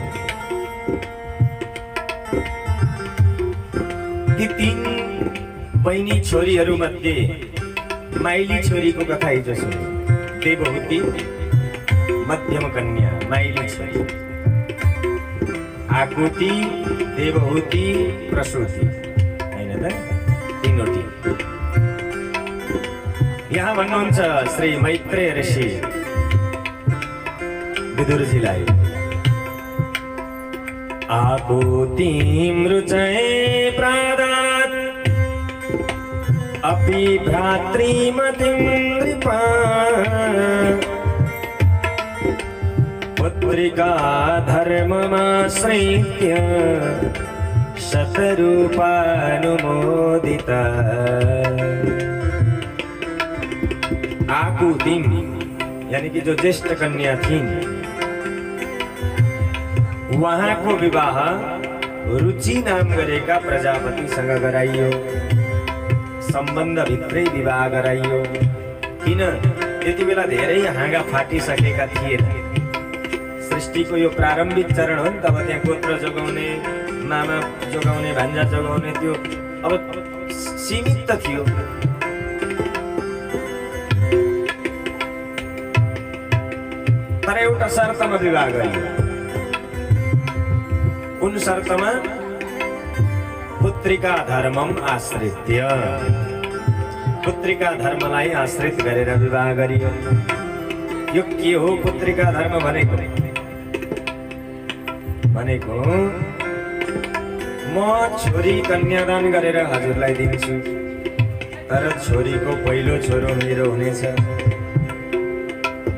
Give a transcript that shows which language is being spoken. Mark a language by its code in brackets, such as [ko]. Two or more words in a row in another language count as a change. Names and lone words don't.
[ne] ती 3 बहिनी छोरीहरू मध्ये माइली छोरीको कथा हिजो सुन्यौं। देवहूति मध्यम कन्या माइली छोरी, आकुति, देवहूति, प्रसूति, हैन त? 3वटी। यहाँ भन्नुहुन्छ श्री मैत्रेय ऋषि विदुरजीलाई, [sa] आकुतिं रुचये प्रादात् अपि भ्रातृमतिं नृपा। पुत्रिका धर्ममाश्रित्य शतरूपानुमोदिता। [hi] आकुतिं यानी कि जो ज्येष्ठ कन्या थीं, [ne] वहाँको विवाह रुचि नाम गरेका प्रजापतिसँग गराइयो। सम्बन्ध भित्रै विवाह गराइयो। किन? त्यति बेला धेरै हाँगा फाटिसकेका थिएन। सृष्टिको यो प्रारम्भिक चरण हो नि, तब त्यहाँ गोत्र जोगाउने, मामा जोगाउने, भान्जा जोगाउने त्यो अब सीमित त थियो। तर एउटा शर्तमा विवाह गरियो। कुन शर्तमा? [sa] पुत्रिका धर्मम आश्रित्य। [ne] पुत्रिका धर्मलाई आश्रित गरेर विवाह गरियो। यो के हो पुत्रिका धर्म भनेको? म छोरी कन्यादान गरेर हजुरलाई दिन्छु, तर छोरीको पहिलो छोरो मेरो हुनेछ।